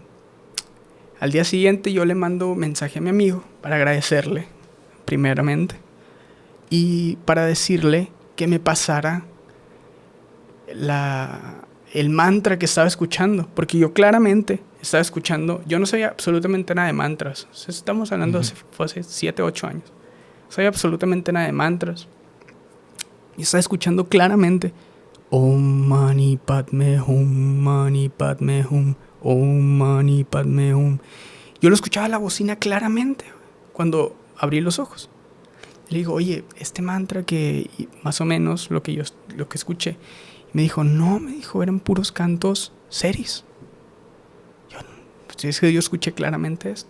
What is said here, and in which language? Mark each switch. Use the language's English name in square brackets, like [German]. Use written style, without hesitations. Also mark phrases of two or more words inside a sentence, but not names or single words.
[Spanish] Al día siguiente yo le mando mensaje a mi amigo para agradecerle, primeramente, y para decirle que me pasara el mantra que estaba escuchando, porque yo claramente estaba escuchando, yo no sabía absolutamente nada de mantras. Estamos hablando fue hace 7, 8 años. No sabía absolutamente nada de mantras. Y estaba escuchando claramente [Sanskrit] Om Mani Padme Hum, Mani Padme Hum, Om Mani Padme Hum. [Spanish] Yo lo escuchaba a la bocina claramente cuando abrí los ojos. Le digo, oye, este mantra que más o menos lo que escuché. Me dijo, no, eran puros cantos seris. Pues es que yo escuché claramente esto.